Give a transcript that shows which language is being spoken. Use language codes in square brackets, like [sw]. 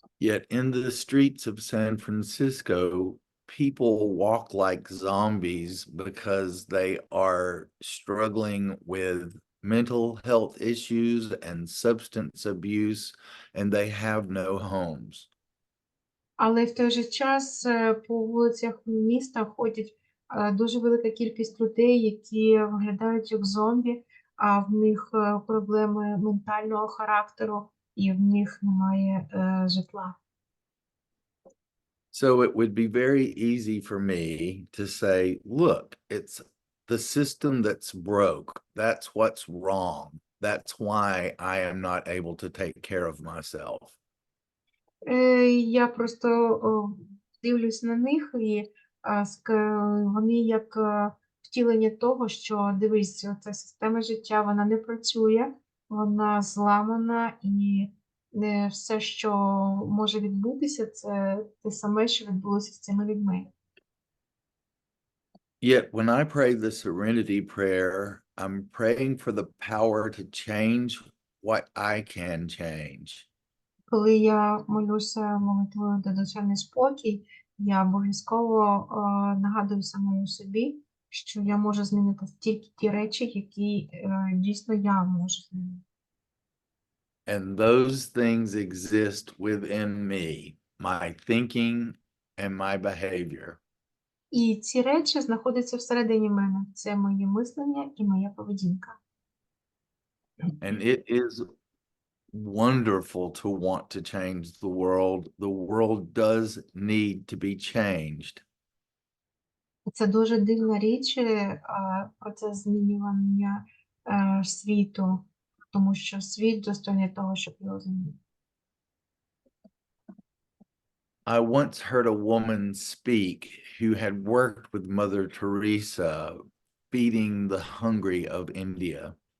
[en] Yet in the streets of San Francisco, people walk like zombies because they are struggling with mental health issues and substance abuse, and they have no homes. [uk] Але в той же час по вулицях міста ходять дуже велика кількість людей, які виглядають як зомбі, а в них проблеми ментального характеру, і в них немає житла. [en] So it would be very easy for me to say, look, it's the system that's broke. That's what's wrong. That's why I am not able to take care of myself. [uk] Я просто дивлюсь на них, і вони як втілення того, що дивись, ця система життя, вона не працює, вона зламана, і не все, що може відбутися, це те саме, що відбулося з цими людьми. [en] Yet when I pray the serenity prayer, I'm praying for the power to change what I can change. [uk] Коли я молюся молитвою за душевний спокій, я обов'язково нагадую самому собі, що я можу змінити тільки ті речі, які дійсно я можу змінити. [en] And those things exist within me, my thinking and my behavior. [uk] І ці речі знаходяться всередині мене. Це моє мислення і моя поведінка. [en] And it is wonderful to want to change the world. The world does need to be changed. [uk] Це дуже дивна річ, процес змінювання світу, тому що світ достойний того, щоб його змінити. [en] I once heard a woman speak who had worked with Mother Teresa feeding the hungry of India.